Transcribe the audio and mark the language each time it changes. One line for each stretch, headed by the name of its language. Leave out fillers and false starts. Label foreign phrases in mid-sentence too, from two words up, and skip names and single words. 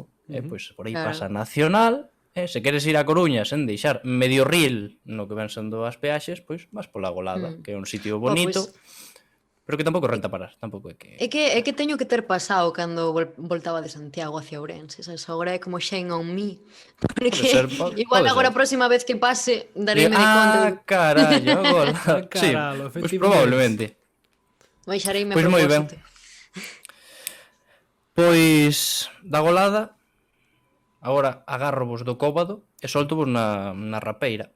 Galician: E pois por aí Claro. pasa Nacional, se queres ir a Coruña sen deixar medio ril no que ven sendo as peaxes, pois vas pola Golada, que é un sitio bonito, pero que tampouco renta parar, tampouco é que... É que teño que ter pasado cando voltaba de Santiago hacia Ourense, sabes? Agora é como
English: shame on me.
Galician: Porque igual pode agora ser. a próxima vez que pase dareime de conta. Carallo, agora. Sí, Caralho, pois efectivamente. probablemente. Baixareime Pois a moi ben. propósito. Pois da Golada, agora agárrovos do cóbado e soltovos na rapeira.